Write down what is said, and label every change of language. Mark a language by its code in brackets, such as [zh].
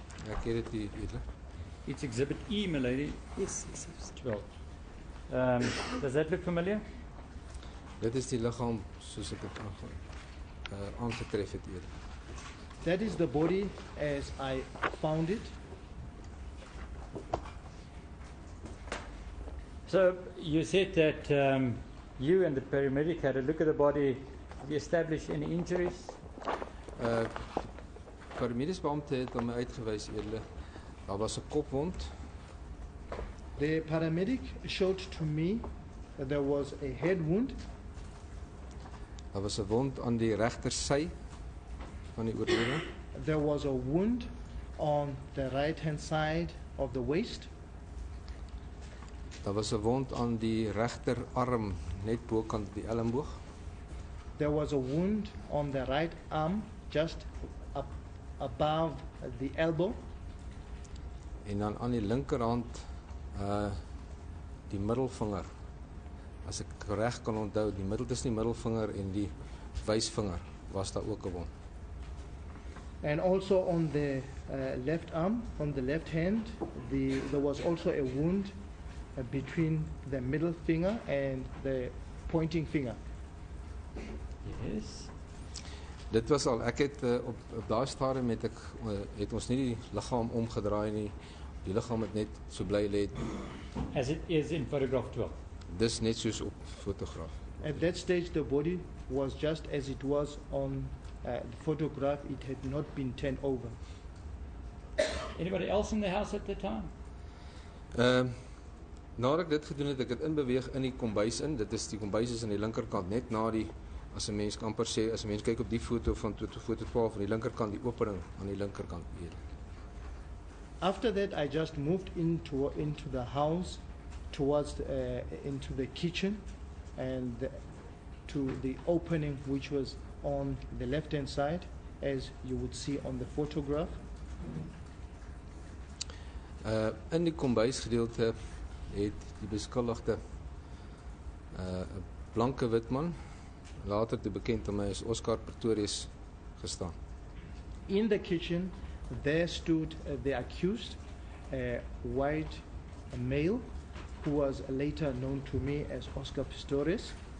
[af] Ek het dit hier. [en] It's Exhibit E, my lady. Yes, yes, yes. 12. Does that look familiar? [af] Dit is die liggaam soos ek dit aangetref het hier. [en] That is the body as I found it. So you said that you and the paramedic had a look at the body. Have you established any injuries? [af] Paramediese beampte het hom uitgewys eerder. Daar was 'n kopwond. [en] The paramedic showed to me that there was a head wound. [af] Daar was 'n wond aan die regtersy van die oorlede. [en] There was a wound on the right-hand side of the waist. [af] Daar was 'n wond aan die regterarm net bokant die elmboog. [en] There was a wound on the right arm just above the elbow. [af] En dan aan die linkerhand die middelvinger. As ek reg kan onthou, die middel tussen die middelvinger en die wysvinger was daar ook 'n wond. [en] And also on the left arm, on the left hand, there was also a wound between the middle finger and the pointing finger. Yes. [af] Dit was al, ek het op daai stadium het ons nie die liggaam omgedraai nie. Die liggaam het net so bly lê. [en] As it is in photograph 12. [af] Dis net soos op fotograaf. [en] At that stage, the body was just as it was on the photograph. It had not been turned over. Anybody else in the house at the time? [af] Nadat ek dit gedoen het, ek het inbeweeg in die kombuis in. Dit is die kombuis is aan die linkerkant, net na die, as 'n mens kan amper sê, as 'n mens kyk op die foto van foto 12 van die linkerkant, die opening aan die linkerkant hier. [en] After that, I just moved into the house, towards into the kitchen, and to the opening which was on the left-hand side, as you would see on the photograph. [af] In die kombuisgedeelte het die beskuldigde 'n blanke wit man, later te bekend aan my as Oscar Pistorius, gestaan. [en] In the kitchen, there stood the accused, a white male, who was later known to me as Oscar Pistorius.